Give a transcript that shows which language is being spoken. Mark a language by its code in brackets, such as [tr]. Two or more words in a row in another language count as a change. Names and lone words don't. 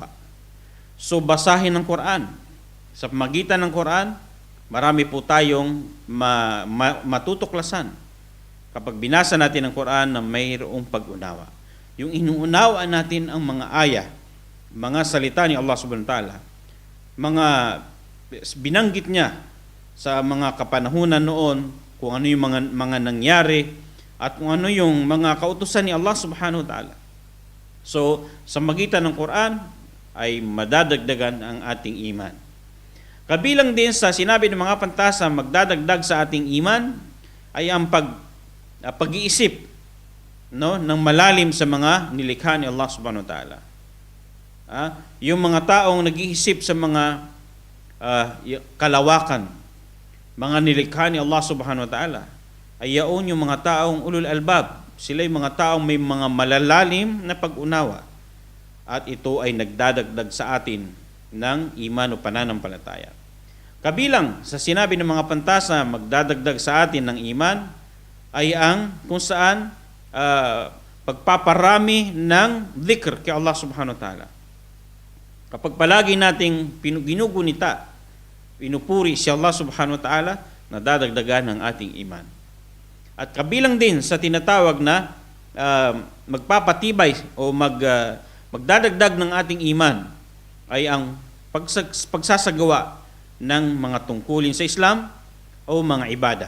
[tl] So basahin ng Quran. Sa magitan ng Quran, marami po tayong matutuklasan kapag binasa natin ang Quran na mayroong pag-unawa. yung inuunawaan natin ang mga aya, mga salita ni Allah [ar] سبحانه وتعالى, [tl] mga binanggit niya sa mga kapanahunan noon, kung ano yung mga nangyari, at kung ano yung mga kautusan ni Allah [ar] سبحانه وتعالى. [tl] So, sa magitan ng Quran, ay madadagdagan ang ating iman. Kabilang din sa sinabi ng mga pantasa, magdadagdag sa ating iman, ay ang pag-iisip, no, ng malalim sa mga nilikha ni Allah [ar] سبحانه وتعالى. [tl] Yung mga taong nag-iisip sa mga kalawakan, mga nilikha ni Allah [ar] سبحانه وتعالى, [tl] ay yaon yung mga taong [ar] أولو الألباب. [tl] Sila yung mga taong may mga malalalim na pag-unawa. At ito ay nagdadagdag sa atin ng iman o pananampalataya. Kabilang sa sinabi ng mga pantasa, magdadagdag sa atin ng iman, ay ang kung saan pagpaparami ng dhikr kay Allah [ar] سبحانه وتعالى. [tl] Kapag palagi nating ginugunita, pinupuri si Allah [ar] سبحانه وتعالى, [tl] nadadagdagan ng ating iman. At kabilang din sa tinatawag na magpapatibay o magdadagdag ng ating iman ay ang pagsasagawa ng mga tungkulin sa Islam o mga ibada.